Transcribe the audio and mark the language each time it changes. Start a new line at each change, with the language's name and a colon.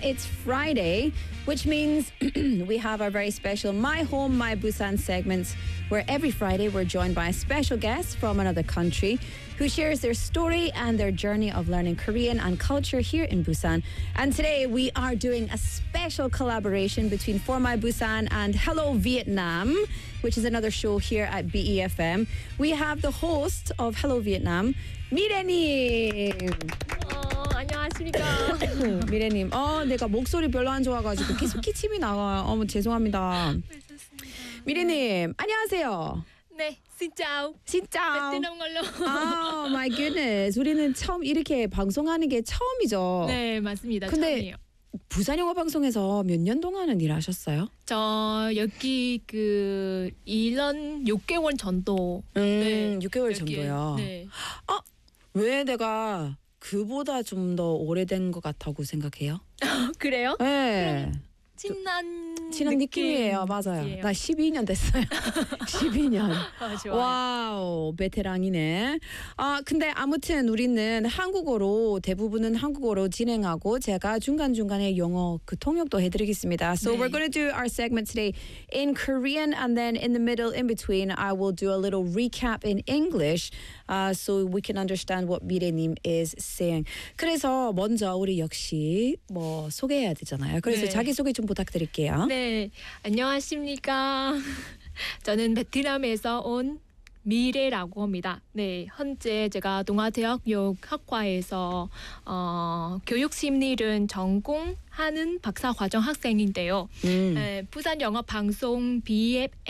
English: It's Friday, which means we have our very special My Home, My Busan segments, where every Friday we're joined by a special guest from another country who shares their story and their journey of learning Korean and culture here in Busan. And today we are doing a special collaboration between For My Busan and Hello Vietnam, which is another show here at BEFM. We have the host of Hello Vietnam, Mirenim. Mirenim.
Korean: Oh, 내가 목소리 별로 안 좋아가지고 계속 기침이 나와요. 어머, 죄송합니다. 미래님, 안녕하세요.
Vietnamese: 네, 진짜오. 진짜오.
Korean: 베트남 걸로.
English: Oh my goodness.
Korean: 우리는 처음 이렇게 방송하는 게 처음이죠. 네, 맞습니다. 근데 처음이에요. 부산 영어 방송에서 몇 년 동안은 일하셨어요? 저 여기 그 일은 6개월 전도. 네, 6개월 여기, 전도요. 네. 어, 왜 내가 그보다 좀 더 오래된 것 같다고 생각해요? 그래요? 네. 친한 느낌이에요. 맞아요. 나 12년 됐어요. 12년. 아, 좋아요. 와우, 베테랑이네. 아, 근데 아무튼 우리는 한국어로, 대부분은 한국어로 진행하고 제가 중간중간에 영어 그 통역도 해드리겠습니다. So 네.
English: we're going to do our segment today in Korean and then in the middle, in between, I will do a little recap in English so we can understand what 미래님 is saying.
Korean: 그래서 먼저 우리 역시 뭐 소개해야 되잖아요. 그래서 네. 자기소개 좀 부탁드릴게요. 네, 안녕하십니까. 저는 베트남에서 온 미래라고 합니다. 네, 현재 제가 동아대학교 학과에서 교육심리를 전공하는 박사과정 학생인데요. 네, 부산 영어방송 BFM